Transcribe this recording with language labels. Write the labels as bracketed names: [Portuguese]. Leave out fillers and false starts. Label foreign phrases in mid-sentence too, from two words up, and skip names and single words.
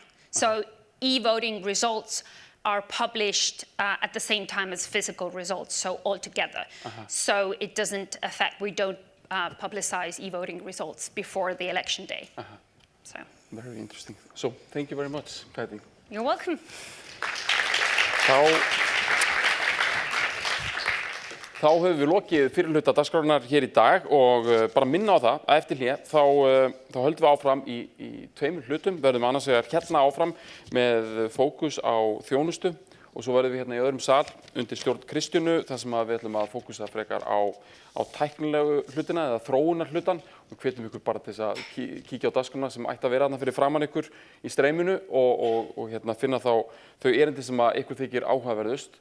[English] So e-voting results are published at the same time as physical results, so all together. So it doesn't affect, we don't publicize e-voting results before the election day. So. Very interesting. So, thank you very much, Katie. You're welcome. [Icelandic] Þá höfum við lokið fyrirhluta dagskrárinnar hér í dag og bara minna á það að eftir hlé þá höldum við áfram í tveimur hlutum. Verðum annars vegar hérna áfram með fókus á þjónustu og svo verðum við hérna í öðrum sal undir stjórn Kristjánu þar sem við ætlum að fókusa frekar á tæknilegu hlutina eða þróunar hlutan og hvetjum ykkur bara til þess að kíkja á dagskrárna sem ætti að vera þarna fyrir framan ykkur í streyminu og hérna finna þá þau erindi sem að ykkur þykir áhugaverðust.